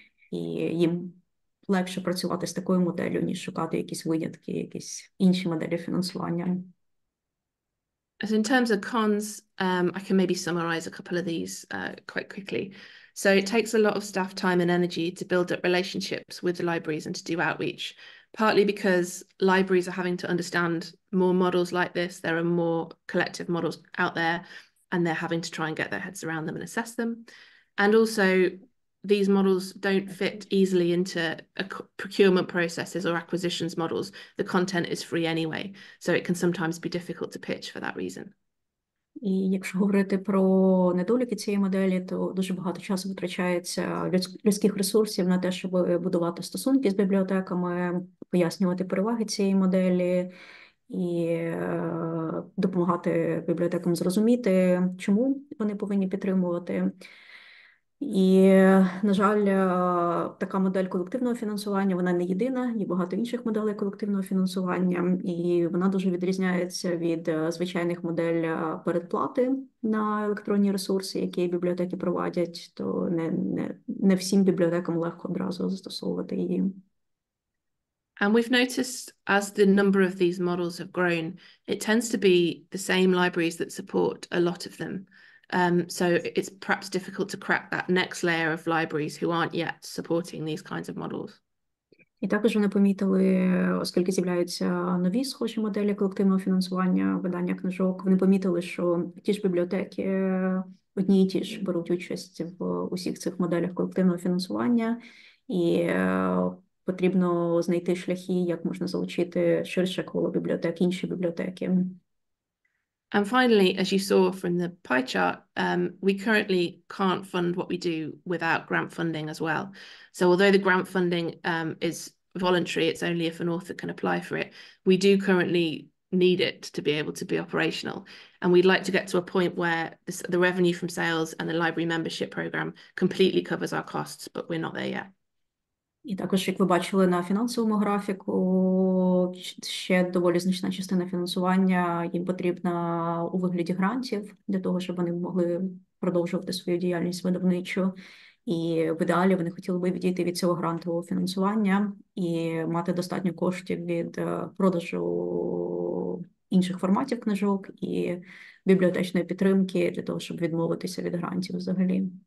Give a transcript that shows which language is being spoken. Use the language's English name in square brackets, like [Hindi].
[Ukrainian] І їм легше працювати з такою моделлю, ніж шукати якісь винятки, якісь інші моделі фінансування. [English] As in terms of cons, I can maybe summarize a couple of these quite quickly. So it takes a lot of staff time and energy to build up relationships with the libraries and to do outreach, partly because libraries are having to understand more models like this. There are more collective models out there, and they're having to try and get their heads around them and assess them. And also, these models don't fit easily into procurement processes or acquisitions models. The content is free anyway, so it can sometimes be difficult to pitch for that reason. [Ukrainian] І якщо говорити про недоліки цієї моделі, то дуже багато часу витрачається людських ресурсів на те, щоб будувати стосунки з бібліотеками, пояснювати переваги цієї моделі і допомагати бібліотекам зрозуміти, чому вони повинні підтримувати. І, на жаль, така модель колективного фінансування, вона не єдина, є багато інших моделей колективного фінансування, і вона дуже відрізняється від звичайних моделей передплати на електронні ресурси, які бібліотеки проводять, то не всім бібліотекам легко одразу застосовувати її. [English] And we've noticed as the number of these models have grown, it tends to be the same libraries that support a lot of them. So it's perhaps difficult to crack that next layer of libraries who aren't yet supporting these kinds of models. [Ukrainian] І також вони помітили, оскільки з'являються нові схожі моделі колективного фінансування, видання книжок, вони помітили, що ті ж бібліотеки одні і ті ж беруть участь в усіх цих моделях колективного фінансування, і потрібно знайти шляхи, як можна залучити ширше коло бібліотек, інші бібліотеки. [English] And finally, as you saw from the pie chart, we currently can't fund what we do without grant funding as well. So although the grant funding is voluntary, it's only if an author can apply for it, we do currently need it to be able to be operational. And we'd like to get to a point where the revenue from sales and the library membership program completely covers our costs, but we're not there yet. [Ukrainian] І також, як ви бачили на фінансовому графіку, ще доволі значна частина фінансування їм потрібна у вигляді грантів, для того, щоб вони могли продовжувати свою діяльність видавничу. І в ідеалі вони хотіли би відійти від цього грантового фінансування і мати достатньо коштів від продажу інших форматів книжок і бібліотечної підтримки для того, щоб відмовитися від грантів взагалі.